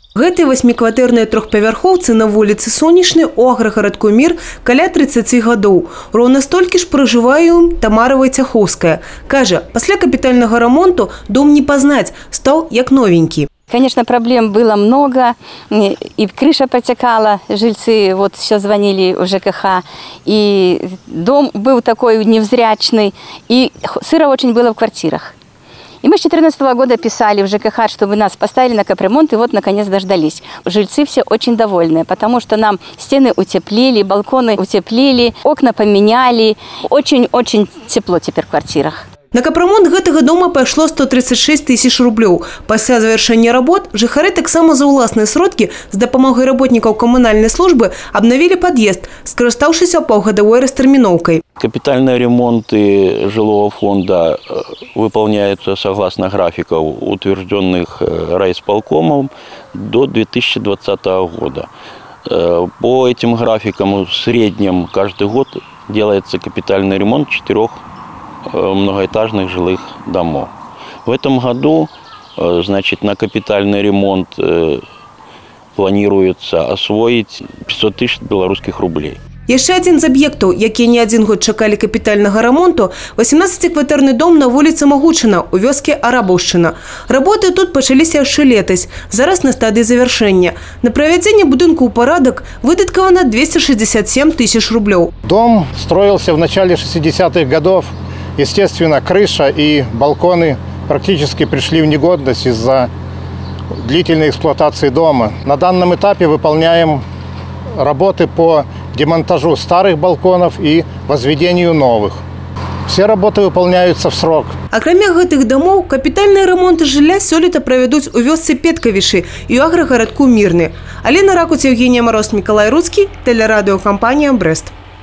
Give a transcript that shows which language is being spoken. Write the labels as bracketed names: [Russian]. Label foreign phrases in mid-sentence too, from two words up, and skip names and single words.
[Belarusian] Гэтай 8-кватэрнай трохпавярхоўцы на вуліцы Сонечнай у аграгарадку Мір каля 30 гадоў. Роўна столькі ж пражывае ў ім Тамара Вайцяхоўская. Кажа, пасля капітальнага рамонту дом не пазнаць, стаў як новенькі. [Russian] Конечно, проблем было много, и крыша протекала, жильцы вот все звонили в ЖКХ, и дом был такой невзрячный, и сыро очень было в квартирах. И мы с 2014 года писали в ЖКХ, чтобы нас поставили на капремонт, и вот наконец дождались. Жильцы все очень довольны, потому что нам стены утеплили, балконы утеплили, окна поменяли. Очень-очень тепло теперь в квартирах. [Belarusian] На капремонт гэтага дома пайшло 136 тысяч рублёў. Пасля завяршэння работ жыхары таксама за ўласныя сродкі з дапамогай работнікаў камунальнай службы [Russian] обновили подъезд, [Belarusian] скарыстаўшыся паўгадовой растэрміноўкай. [Russian] Капитальные ремонты жилого фонда выполняются согласно графиков, утвержденных райисполкомом, до 2020 года. По этим графикам в среднем каждый год делается капитальный ремонт 4 многоэтажных жилых домов. В этом году, значит, на капитальный ремонт планируется освоить 500 тысяч белорусских рублей. [Belarusian] Яшчэ адзін з аб'ектаў, якія не адзін год чакалі капітальнага рамонту, 18-кватэрны дом на вуліцы Магучына у вёске Арабаўшчына. Работы тут пачаліся яшчэ летась, зараз на стадыі завяршэння. На правядзенне будынку ў парадак выдаткавана 267 тысяч рублёў. [Russian] Дом строился в начале 60-х годов. Естественно, крыша и балконы практически пришли в негодность из-за длительной эксплуатации дома. На данном этапе выполняем работы по демонтажу старых балконов и возведению новых. Все работы выполняются в срок. [Belarusian] Акрамя гэтых домов, капітальныя ремонты жылля сёлета правядуць у вёсцы Петкавішы і ў аграгарадку Мірны. [Russian] Алена Ракуць, Евгения Мороз, Миколай Руцкий, телерадиокомпания «Брест».